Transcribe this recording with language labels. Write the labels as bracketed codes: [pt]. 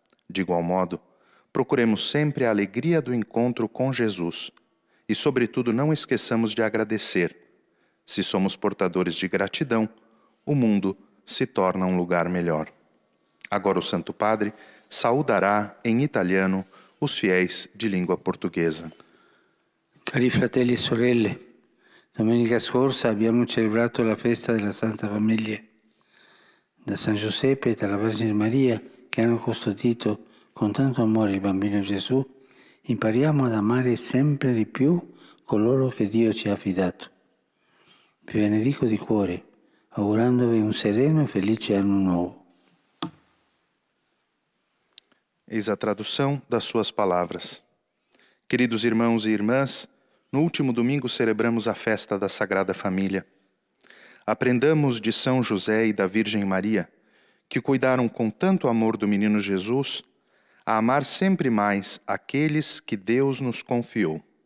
[pt] De igual modo, procuremos sempre a alegria do encontro com Jesus e, sobretudo, não esqueçamos de agradecer. Se somos portadores de gratidão, o mundo se torna um lugar melhor. Agora o Santo Padre saudará em italiano os fiéis de língua portuguesa. [it] Cari fratelli e sorelle, domenica scorsa abbiamo celebrato la festa della Santa Famiglia. Da San Giuseppe e dalla Vergine Maria, che hanno custodito con tanto amore il bambino Gesù, impariamo ad amare sempre di più coloro che Dio ci ha affidato. Vi benedico di cuore, augurandovi un sereno e felice anno nuovo. [pt] Eis a tradução das suas palavras. Queridos irmãos e irmãs, no último domingo celebramos a festa da Sagrada Família. Aprendamos de São José e da Virgem Maria, que cuidaram com tanto amor do menino Jesus, a amar sempre mais aqueles que Deus nos confiou.